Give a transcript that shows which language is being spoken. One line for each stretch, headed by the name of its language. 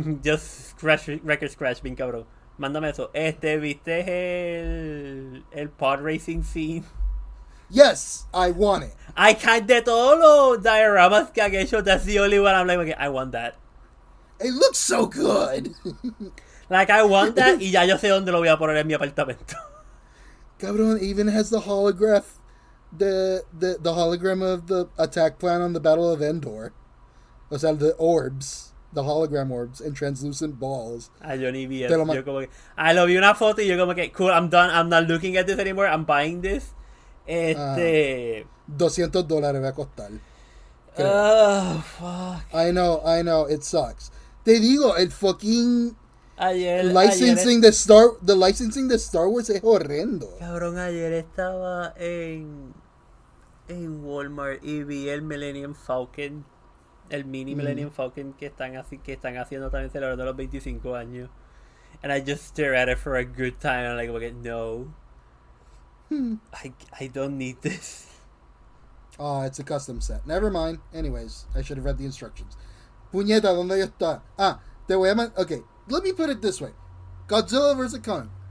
English: Just scratch, record scratch,
Spanish: bien cabrón. Mándame eso. ¿Viste el pod racing scene?
English: Yes, I want it. I can't,
Spanish: de todos los dioramas que han hecho,
English: that's the only one I'm like, okay, I want that. It looks so good. Like, I want that,
Spanish: y ya yo sé dónde lo voy a poner en mi apartamento. Cabrón,
English: even has the holograph, the hologram of the attack plan on the Battle of Endor.
Spanish: O sea,
English: the orbs, the hologram orbs and translucent balls.
Spanish: Yo ni vi eso. Yo como que, lo vi una foto y yo como que,
English: cool, I'm done, I'm not looking at this anymore, I'm buying this.
Spanish: $200 va a costar.
English: Oh, fuck. I know, it sucks.
Spanish: Te digo, el
English: fucking
Spanish: ayer licensing de Star Wars es horrendo. Cabrón, ayer estaba en Walmart y vi el Millennium Falcon, el mini Millennium Falcon que están haciendo también celebrando los 25 años.
English: And I just stare at it for a good time. I'm like, okay, no. I don't need this. Oh, it's a custom set. Never mind. Anyways, I should have read the instructions.
Spanish: Puñeta, ¿dónde está? Te voy a
English: okay, let me put it this way. Godzilla vs. Kong.